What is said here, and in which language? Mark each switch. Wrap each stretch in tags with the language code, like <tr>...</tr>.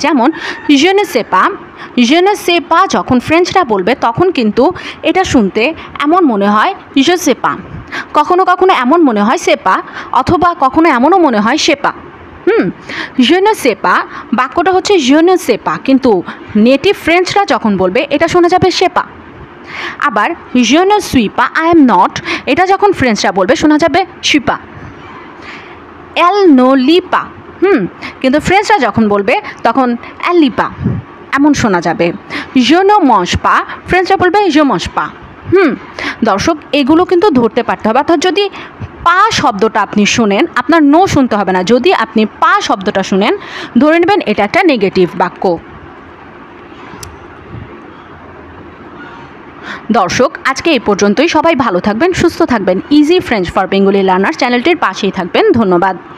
<bn>যেমন</bn> <fr>je ne sais pas,</fr> <bn>je ne sais pas যখন ফ্রেঞ্চরা বলবে তখন কিন্তু এটা শুনতে এমন মনে হয়</bn> <fr>je sais pas,</fr> <bn>কখনো কখনো এমন মনে হয় সেপা, অথবা কখনো এমনও মনে হয় সেপা।</bn> <fr>je ne sais pas</fr> <bn>বাক্যটা হচ্ছে je ne sais pas, কিন্তু নেটিভ ফ্রেঞ্চরা যখন বলবে এটা শোনা যাবে সেপা। আবার</bn> <fr>je ne suis pas,</fr> <en>I am not,</en> <bn>এটা যখন ফ্রেঞ্চরা বলবে শোনা যাবে</bn> <fr>suis pas। elle ne lit pas,</fr> <bn>কিন্তু ফ্রেঞ্চরা যখন বলবে তখন</bn> <fr>elle lit pas</fr> <bn>এমন শোনা যাবে।</bn> <fr>je ne mange pas,</fr> <bn>ফ্রেঞ্চরা বলবে</bn> <fr>je mange pas।</fr> <bn>দর্শক এগুলো কিন্তু ধরতে পারতে হবে। অর্থাৎ যদি পা শব্দটা আপনি শুনেন, আপনার নো শুনতে হবে না। যদি আপনি পা শব্দটা শুনেন, ধরে নেবেন এটা একটা নেগেটিভ বাক্য। দর্শক আজকে এই পর্যন্তই। সবাই ভালো থাকবেন, সুস্থ থাকবেন। Easy French for Bengali learner চ্যানেলটির পাশেই থাকবেন। ধন্যবাদ।</bn>